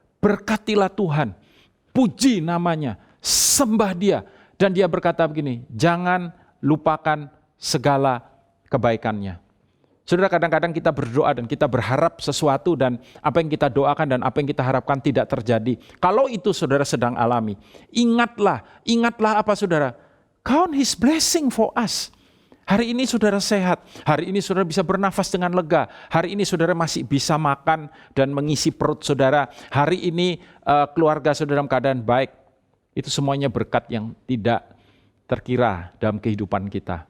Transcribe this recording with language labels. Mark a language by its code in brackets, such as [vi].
[id] Berkatilah Tuhan, puji namanya, sembah Dia. Dan dia berkata begini, jangan lupakan segala kebaikannya. Saudara, kadang-kadang kita berdoa dan kita berharap sesuatu dan apa yang kita doakan dan apa yang kita harapkan tidak terjadi. Kalau itu saudara sedang alami, ingatlah apa saudara? [en] Count His blessing for us. [id] Hari ini saudara sehat, hari ini saudara bisa bernafas dengan lega, hari ini saudara masih bisa makan dan mengisi perut saudara, hari ini keluarga saudara dalam keadaan baik. Itu semuanya berkat yang tidak terkira dalam kehidupan kita.